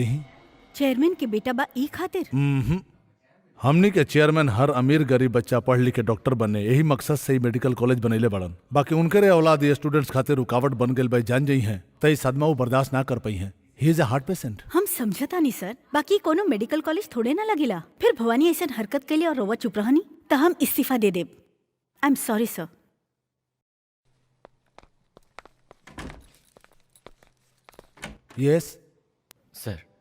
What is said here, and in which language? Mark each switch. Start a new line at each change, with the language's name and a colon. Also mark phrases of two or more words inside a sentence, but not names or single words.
Bhojpuri: चेयरमैन के बेटा बा ई खातिर? हमनी के चेयरमैन हर अमीर गरीब बच्चा पढ़ लिख के डॉक्टर बने, यही मकसद से ही
English: medical college
Bhojpuri: बनैले बड़न। बाकी उनके रे औलाद ये स्टूडेंट्स खातिर रुकावट बन गए भाई, जान जाई हैं तई सदमा वो बर्दाश्त ना कर पाई हैं,
English: he is a heart patient.
Bhojpuri: हम समझता नहीं सर, बाकी कोनो
English: medical college
Bhojpuri: थोड़े ना लगेला। फिर भवानी ऐसा हरकत के लिए और रोवा चुप रहनी तो हम इस्तीफा दे देब।
English: I am sorry sir. यस सर।